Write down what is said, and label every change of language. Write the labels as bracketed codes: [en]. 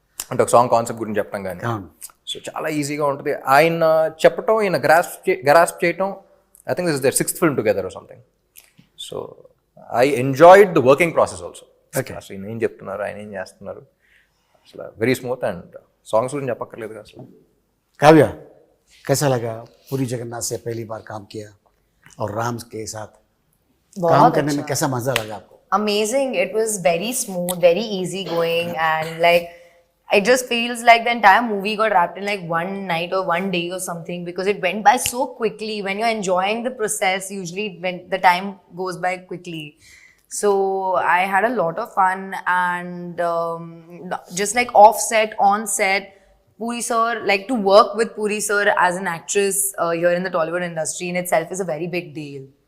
[te] అంటే ఒక song concept గురించి చెప్పడం కానీ సో చాలా ఈజీగా ఉంటుంది. ఆయన చెప్పటం, ఈయన గ్రాస్ప్ చేయటం. [en] I think this is their 6th film together or something. So I enjoyed the working process also. [te] అసలు ఈయన ఏం చెప్తున్నారు, ఆయన ఏం చేస్తున్నారు, అసలు వెరీ స్మూత్. అండ్ సాంగ్స్ గురించి చెప్పక్కర్లేదు కదా అసలు. [hi] काव्या, कैसा लगा पूरी जगन्नाथ से पहली बार काम किया और राम के साथ काम करने में कैसा मजा लगा आपको? [en] Amazing. It was very smooth, very easy going, and like it just feels like the entire movie got wrapped in like one night or one day or something, because it went by so quickly. When you're enjoying the process, usually when the time goes by quickly. So I had a lot of fun, and just like off set, on set, Puri sir, like to work with Puri sir as an actress here in the Tollywood industry in itself is a very big deal.